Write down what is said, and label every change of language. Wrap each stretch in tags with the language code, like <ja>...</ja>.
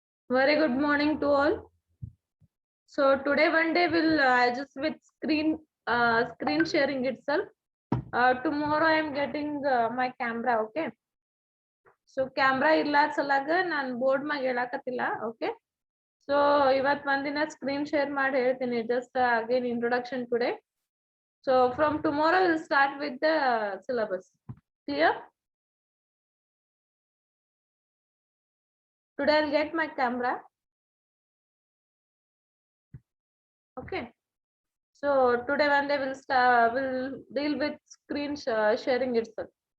<en>Very good morning to all. So today one day will just with screen sharing itself. Tomorrow I am getting my camera. Okay.</en> <kn>So camera ಇಲ್ಲ ಸಲಾಗ ನಾನು board ಮ್ಯಾಗ ಹೇಳಾಕತ್ತಿಲ್ಲ. Okay. So ಇವತ್ ಒಂದಿನ screen share ಮಾಡಿ ಹೇಳ್ತೀನಿ.</kn> <en>Just again introduction today. So from tomorrow we'll start with the syllabus. Clear? Today I'll get my camera. Okay. So today one day we'll deal with screen sharing itself.</en>